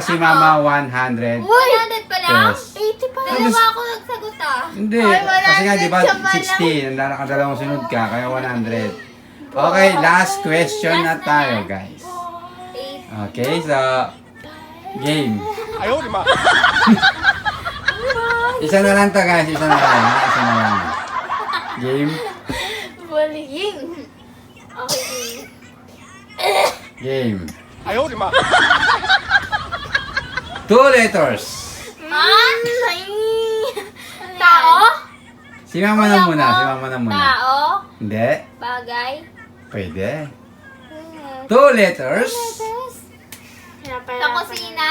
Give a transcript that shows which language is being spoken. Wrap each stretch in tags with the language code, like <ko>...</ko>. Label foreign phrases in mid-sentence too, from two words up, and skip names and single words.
<tl>Si Mama, 100. 100 pa lang? Yes. 80 pa lang. Dalawa ako nagsagot ah. Hindi. Ay, Kasi nga, di ba, 100 ka pa 60. Nakadalawang sunod ka, kaya 100. Okay,</tl> <en>last question</en> <tl>na tayo, guys. 8.</tl> <en>Okay, so, game.</en> <zh>哎呦我的妈！</zh> <tl>Isa na lang to, guys. Isa na lang. Ha? Isa na lang. Game.</tl> <en>Bullying. Okay.</en> <tl>Game.</tl> <zh>哎呦我的妈！</zh> <en>Two letters.</en> <tl>Ay. Tao? Si Mama na muna. Si Mama na muna. Tao? Hindi. Bagay?</tl> <en>Pwede. Two letters.</en> <tl>Hinapan Sa kusina?</tl>